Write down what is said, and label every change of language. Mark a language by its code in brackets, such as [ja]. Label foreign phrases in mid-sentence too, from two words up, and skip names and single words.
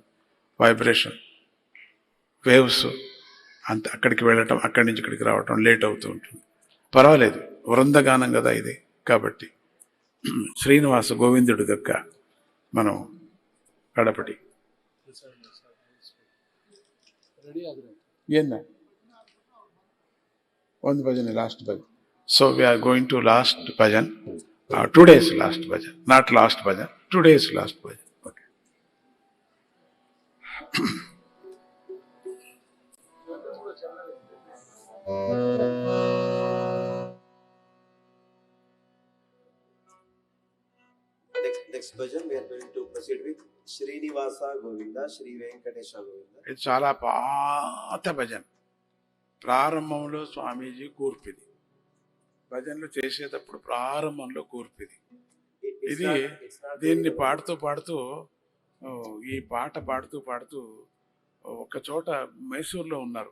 [en] vibration waves [te] అంత అక్కడికి వెళ్ళటం, అక్కడి నుంచి ఇక్కడికి రావటం లేట్ అవుతూ ఉంటుంది, పర్వాలేదు. వృందగానం కదా ఇది, కాబట్టి శ్రీనివాస గోవిందుడు గక్క మనం కడపటి ఏందా [kn] ಒಂದು ಭಜನೆ, ಲಾಸ್ಟ್ ಭಜನ್. [en] So we are going to last bhajan, 2 days last bhajan, not last bhajan, 2 days last bhajan. Okay. Next bhajan we are going to proceed with Srinivasa Govinda, Sri Venkatesha Govinda. [te] ఇది చాలా పాత భజన్. ప్రారంభంలో స్వామీజీ కూర్పిది, భజనలు చేసేటప్పుడు ప్రారంభంలో కూర్పిది. ఇది దీన్ని పాడుతూ ఈ పాట పాడుతూ ఒక చోట మైసూర్లో ఉన్నారు.